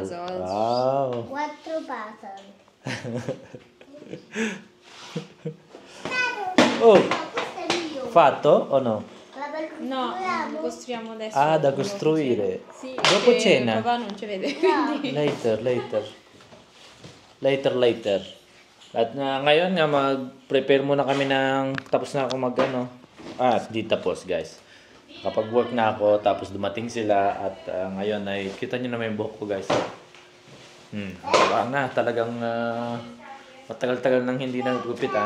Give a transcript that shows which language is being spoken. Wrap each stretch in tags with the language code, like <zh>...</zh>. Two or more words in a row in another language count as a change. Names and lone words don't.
<it>Puzzles. Wow. 4 puzzle. Oh, Questo è mio. fatto o no? Vabbè, No, costruiamo. lo costruiamo adesso. Ah, da costruire. Sì, Dopo perché cena. Papà non ci vede, quindi...</it> <en>Later.</en> <tl>At ngayon nga mag-prepare muna kami ng tapos na ako di tapos guys. Kapag work na ako tapos dumating sila at ngayon ay kita niyo na yung buhok ko guys. Diba na talagang matagal-tagal nang hindi nagugupitan.</tl>